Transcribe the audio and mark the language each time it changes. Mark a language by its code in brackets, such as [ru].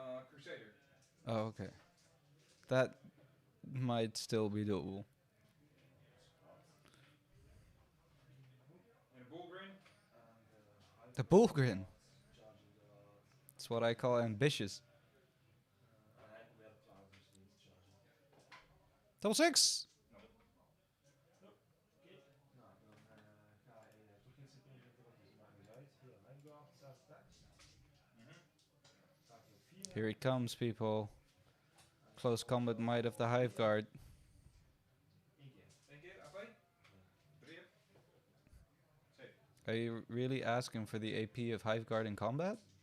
[en] Crusader. Oh, okay. That might still be doable. [nl] En een bullgrin. [en] The bullgrin. [nl] charge dat. [en] That's what I call ambitious. [nl] En hij probeert trouwens niet te chargen. Double 6! Oké. Nou, dan ga je toch geen CP drukken, dus maakt niet uit. Hier, Highguard, 6 attacks. Staat hij op 4. [en] Here it comes, people. Close combat might of the Hive Guard. [nl] 1 keer. 1 keer, AP. 3 up. Save. [en] Are you really asking for the AP of Hive Guard in combat?